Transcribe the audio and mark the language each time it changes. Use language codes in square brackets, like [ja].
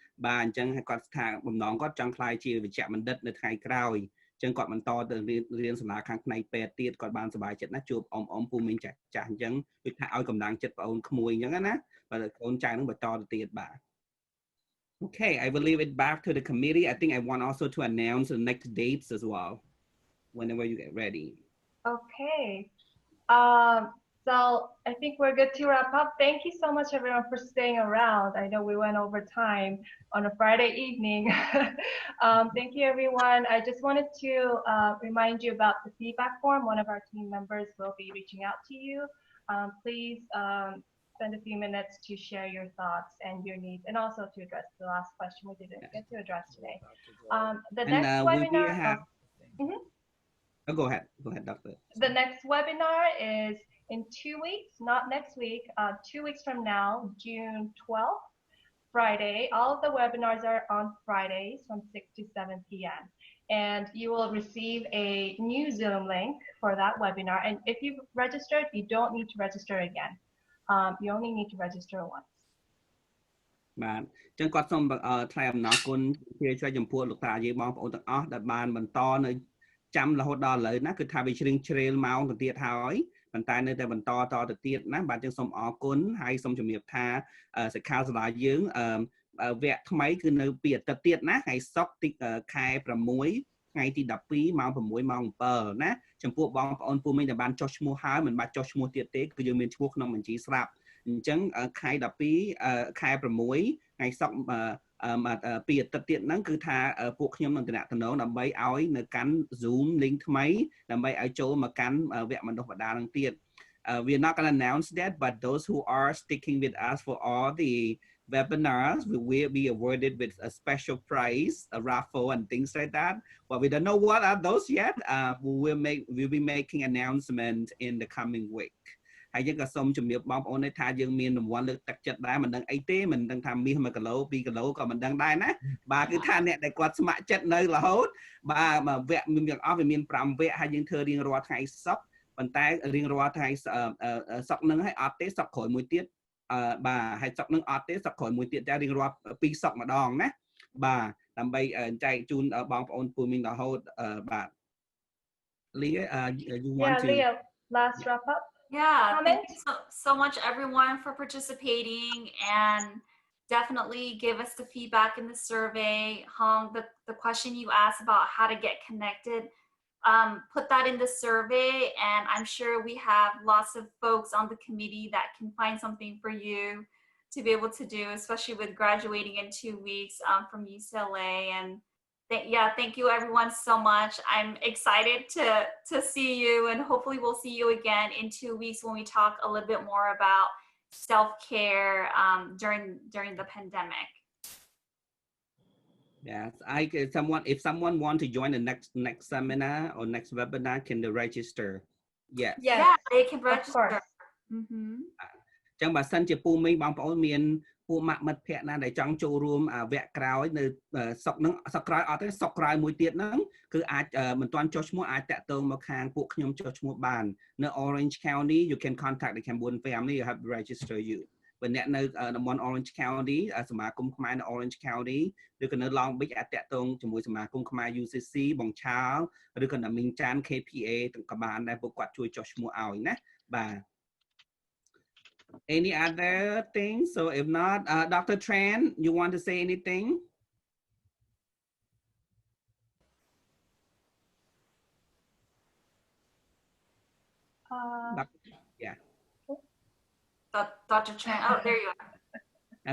[km] បាទអញ្ចឹងហើយគាត់ថាបំណងគាត់ចង់ក្លាយជាវិជ្ជបណ្ឌិតនៅថ្ងៃក្រោយអញ្ចឹងគាត់បន្តទៅរៀនសាលាខាងផ្នែកពេទ្យទៀតគាត់បានសប្បាយចិត្តណាជួបអ៊ំពូមីងចាស់អញ្ចឹងដូចថាឲ្យកម្លាំងចិត្តបងអូនក្មួយអញ្ចឹងណាបាទកូនចៅនឹងបន្តទៅទៀតបាទ [en] Okay, I will leave it back to the committee. I think I want also to announce the next dates as well, whenever you get ready. Okay. So I think we're good to wrap up. Thank you so much, everyone, for staying around. I know we went over time on a Friday evening. Thank you, everyone. I just wanted to remind you about the feedback form. One of our team members will be reaching out to you. Please spend a few minutes to share your thoughts and your needs, and also to address the last question we didn't get to address today. The next webinar. Go ahead, Doctor. The next webinar is in 2 weeks, not next week. 2 weeks from now, June 12th, Friday. All of the webinars are on Fridays from 6 to 7 p.m. And you will receive a new Zoom link for that webinar. And if you've registered, you don't need to register again. You only need to register once. [km] បាទអញ្ចឹងគាត់សូមថ្លែងអំណរគុណជួយចំពោះលោកតាយាយបងប្អូនទាំងអស់ដែលបានបន្តនៅចាំរហូតដល់ឥឡូវណាគឺថាវាជ្រៀងជ្រេលម៉ោងទៅទៀតហើយប៉ុន្តែនៅតែបន្តតទៅទៀតណាបាទយើងសូមអរគុណហើយសូមជំរាបថាសិក្ខាសាលាយើង វគ្គថ្មីគឺនៅពីអាទិត្យទៀតណាថ្ងៃសុក្រទីខែ6ថ្ងៃទី12ម៉ោង6ម៉ោង7ណាចំពោះបងប្អូនពូមីងដែលបានចុះឈ្មោះហើយមិនបាច់ចុះឈ្មោះទៀតទេគឺយើងមានឈ្មោះក្នុងបញ្ជីស្រាប់អញ្ចឹងខែ12ខែ6ថ្ងៃសុក្រ ពីអាទិត្យទៀតហ្នឹងគឺថាពួកខ្ញុំនឹងតំណដើម្បីឲ្យនៅកាន់ Zoom link ថ្មីដើម្បីឲ្យចូលមកកាន់វគ្គបណ្ដុះបណ្ដាលហ្នឹងទៀត [en] we're not going to announce that, but those who are sticking with us for all the webinars will be awarded with a special prize, a raffle and things like that. But we don't know what are those yet. We'll be making announcements in the coming week. [km] ហើយយើងក៏សូមជំរាបបងប្អូនថាយើងមានរង្វាន់លើកទឹកចិត្តដែរមិនដឹងអីទេមិនដឹងថាមាស1គីឡូ2គីឡូក៏មិនដឹងដែរណាបាទគឺថាអ្នកដែលគាត់ស្ម័គ្រចិត្តនៅរហូតបាទវគ្គមានទាំងអស់វាមាន5វគ្គហើយយើងធ្វើរៀងរាល់ថ្ងៃសុក្រប៉ុន្តែរៀងរាល់ថ្ងៃសុក្រនឹងឲ្យអត់ទេសុក្រក្រោយមួយទៀតបាទហើយសុក្រនឹងអត់ទេសុក្រក្រោយមួយទៀតតែរៀងរាល់2សុក្រម្ដងណាបាទដើម្បីចែកជូនបងប្អូនពូមីងរហូតបាទ [en] Leah, you want to Leah, last wrap up. Yeah, thank you so much everyone for participating, and definitely give us the feedback in the survey. Heng, the question you asked about how to get connected, put that in the survey, and I'm sure we have lots of folks on the committee that can find something for you to be able to do, especially with graduating in 2 weeks from UCLA. And thank you everyone so much. I'm excited to see you, and hopefully we'll see you again in 2 weeks when we talk a little bit more about self-care during the pandemic. Yes, if someone want to join the next seminar or next webinar, can they register? Yes. Yeah, they can Of course. register. Mm-hmm. [km] ចឹងបើសិនជាពូមីងបងប្អូនមានពួកម៉ាក់មិត្តភ័ក្តិណាដែលចង់ចូលរួមវគ្គក្រោយនៅស្រុកហ្នឹងស្រុកក្រោយអត់ទេស្រុកក្រោយមួយទៀតហ្នឹងគឺអាចមិនទាន់ចុះឈ្មោះអាចតាក់ទងមកខាងពួកខ្ញុំចុះឈ្មោះបាននៅ Orange County [en] you can contact the Cambodian family you have to register you [km] បើអ្នកនៅតំបន់ Orange County សមាគមខ្មែរនៅ Orange County ឬក៏នៅ Long Beach អាចតាក់ទងជាមួយសមាគមខ្មែរ UCC បងឆាលឬក៏អ្នកមីងចាន KPA ទាំងក៏បានដែរពួកគាត់ជួយចុះឈ្មោះឲ្យណាបាទ [en] Any other things? So if not, Dr. Tran, you want to say anything? Yeah. Dr. Tran, oh, there you are.